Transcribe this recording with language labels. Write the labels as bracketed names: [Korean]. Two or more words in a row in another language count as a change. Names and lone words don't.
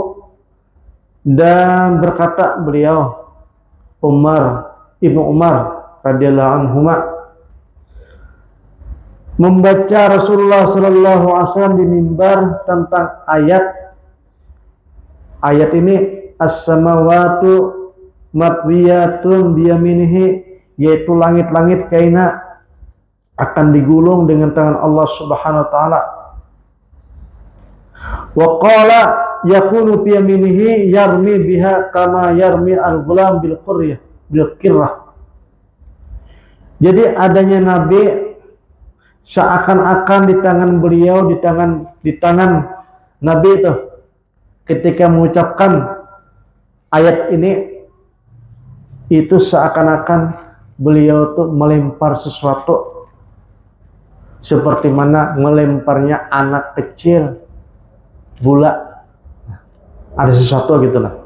[Indonesian] dan berkata beliau, Ibnu Umar [Arabic] رضي الله عنه [Indonesian] membaca Rasulullah [Arabic] صلى الله عليه وسلم [Indonesian] di mimbar tentang ayat ini, [Arabic] السماوات مطويات بيمينه, [Indonesian] yaitu langit-langit kaina akan digulung dengan tangan Allah [Arabic] سبحانه وتعالى. وقال يكون في يمينه يرمي بها كما يرمي الغلام بالكرة. [Indonesian] Jadi adanya Nabi seakan-akan di tangan beliau, di tangan Nabi itu ketika mengucapkan ayat ini, itu seakan-akan beliau tuh melempar sesuatu seperti mana melemparnya anak kecil bola, ada sesuatu gitu lah.